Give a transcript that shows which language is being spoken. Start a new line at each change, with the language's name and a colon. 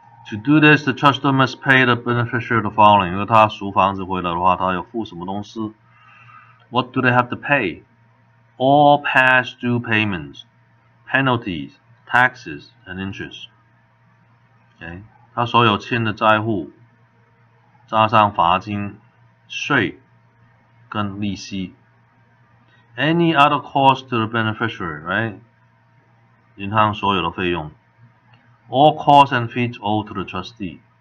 English: To do this, the trustor must pay the beneficiary the following.
Chinese: 如果他赎房子回来的话，他要付什么东西 ？
English: What do they have to pay? All past due payments, penalties, taxes, and interest. OK？
Chinese: 他所有欠的债户，加上罚金、税跟利息。
English: Any other cost to the beneficiary, right?
Chinese: 银行所有的费用。
English: All costs and fees owed to the trustee.